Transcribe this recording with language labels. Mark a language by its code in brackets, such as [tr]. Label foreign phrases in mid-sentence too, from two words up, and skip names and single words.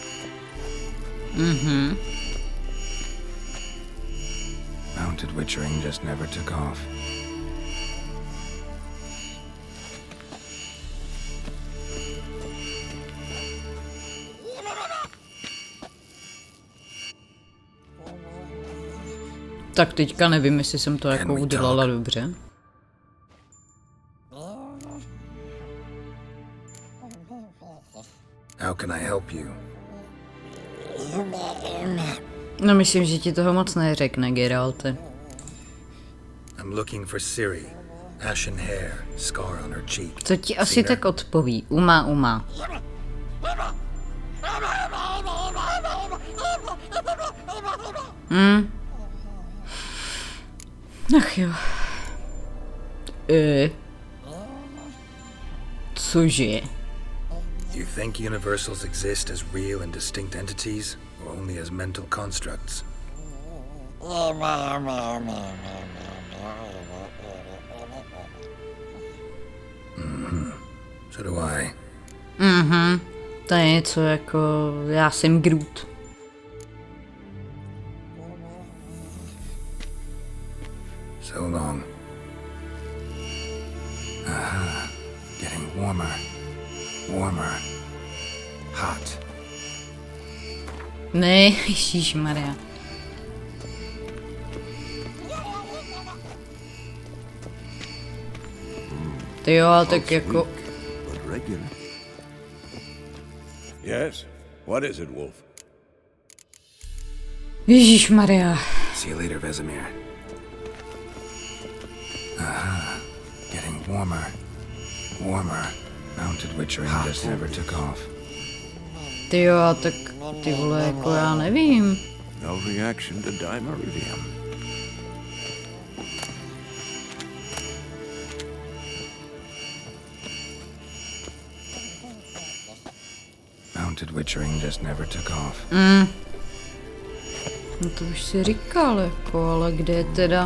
[en] Mounted witchering just never took off. [cs] Tak teďka nevím, jestli jsem to jako udělala dobře. [en] How can I help you? [cs] No myslím, že ti toho moc neřekne, Geralte. [en] I'm looking for Ciri. Ashen hair, scar on her cheek. [cs] Co ti asi tak odpoví? Uma. Ach jo. Cože? [en] You think universals exist as real and distinct entities, or only as mental constructs? So do I. [cs] To je něco jako, já jsem Groot. [en] So long. Aha. Getting warmer. Warmer. Hot. [cs] Ne, ježišmarja. Ty jo, ale tak jako... [en] But regular. Yes? What is it, Wolf? [cs] Ježišmarja. [en] See you later, Vesemir. Aha. Getting warmer. Warmer. Mounted witchering just never took off. [cs] Ty jo, a tak ty vole, jako já nevím. [en] No reaction to dimeridium. Mounted witchering just never took off. [cs] No to už si říkal, jako, ale kde je teda?